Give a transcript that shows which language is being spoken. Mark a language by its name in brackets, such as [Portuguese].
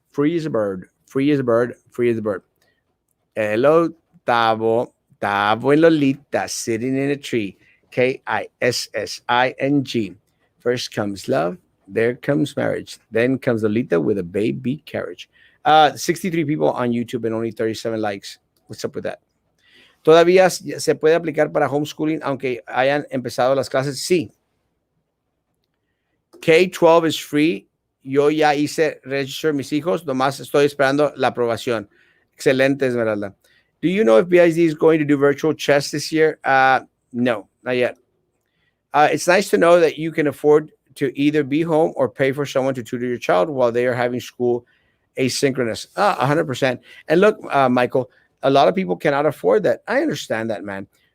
[English] Free as a bird. Free as a bird. Free as a bird. Hello, Tavo. Tavo and Lolita sitting in a tree. KISSING. First comes love. There comes marriage. Then comes Lolita with a baby carriage. 63 people on YouTube and only 37 likes. What's up with that? [Spanish] ¿Todavía se puede aplicar para homeschooling aunque hayan empezado las clases? Sí. [English] K-12 is free. [Spanish] Yo ya hice register mis hijos. Nomás estoy esperando la aprobación. Excelente, Esmeralda. [English] Do you know if BID is going to do virtual chess this year? No, not yet. It's nice to know that you can afford to either be home or pay for someone to tutor your child while they are having school asynchronous. 100%. And look, Michael, a lot of people cannot afford that. I understand that, man.